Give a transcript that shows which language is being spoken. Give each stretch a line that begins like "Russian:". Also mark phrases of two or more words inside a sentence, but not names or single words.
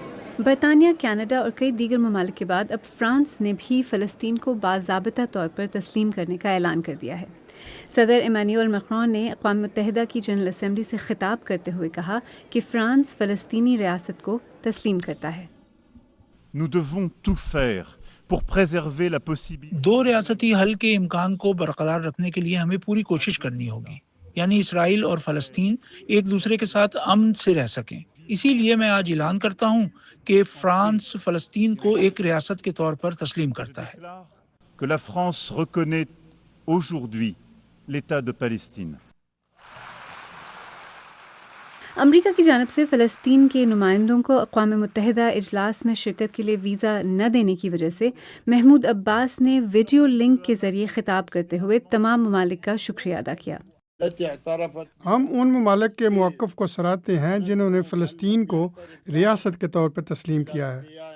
Urdu: برطانیہ، کینیڈا اور کئی دیگر ممالک کے بعد اب فرانس نے بھی فلسطین کو باضابطہ طور پر تسلیم کرنے کا اعلان کر دیا ہے۔ صدر ایمانوئل میکرون نے اقوام متحدہ کی جنرل اسمبلی سے خطاب کرتے ہوئے کہا کہ فرانس فلسطینی ریاست کو تسلیم کرتا ہے۔
French: Nous devons tout faire pour préserver la possibilité.
Urdu: دو ریاستی حل کے امکان کو برقرار رکھنے کے لیے ہمیں پوری کوشش کرنی ہوگی، یعنی اسرائیل اور فلسطین ایک دوسرے کے ساتھ امن سے رہ سکیں۔ اسی لیے میں آج اعلان کرتا ہوں کہ فرانس فلسطین کو ایک ریاست کے طور پر تسلیم کرتا ہے۔
French: Que la France reconnaît aujourd'hui l'État de Palestine.
Urdu: امریکہ کی جانب سے فلسطین کے نمائندوں کو اقوام متحدہ اجلاس میں شرکت کے لیے ویزا نہ دینے کی وجہ سے محمود عباس نے ویڈیو لنک کے ذریعے خطاب کرتے ہوئے تمام ممالک کا شکریہ ادا کیا۔ ہم ان ممالک کے موقف کو سراہتے ہیں جنہوں نے فلسطین کو ریاست کے طور پر تسلیم کیا ہے۔